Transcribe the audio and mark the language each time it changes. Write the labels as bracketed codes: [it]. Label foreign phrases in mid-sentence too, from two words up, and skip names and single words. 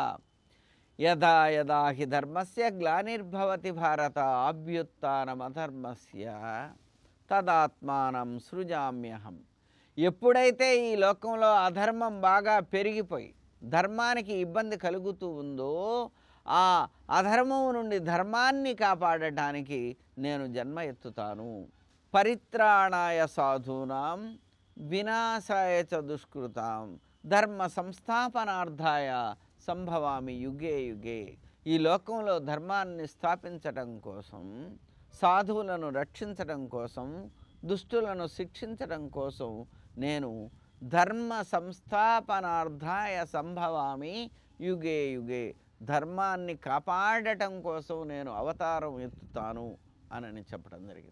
[sa] యదా యదా హి ధర్మస్య గ్లానిర్భవతి భారత అభ్యుత్థానమధర్మస్య తదాత్మానం సృజామ్యహం. [te] ఎప్పుడైతే ఈ లోకంలో అధర్మం బాగా పెరిగిపోయి ధర్మానికి ఇబ్బంది కలుగుతూ ఉందో, ఆ అధర్మం నుండి ధర్మాన్ని కాపాడటానికి నేను జన్మ ఎత్తుతాను. [sa] పరిత్రాణాయ సాధూనాం వినాశాయ చ దుష్కృతాం ధర్మ సంస్థాపనార్థాయ సంభవామి యుగే యుగే. [te] ఈ లోకంలో ధర్మాన్ని స్థాపించటం కోసం, సాధువులను రక్షించటం కోసం, దుష్టులను శిక్షించటం కోసం నేను [sa] ధర్మ సంస్థాపనార్థాయ సంభవామి యుగే యుగే, [te] ధర్మాన్ని కాపాడటం కోసం నేను అవతారం ఎత్తుతాను అని చెప్పడం జరిగింది.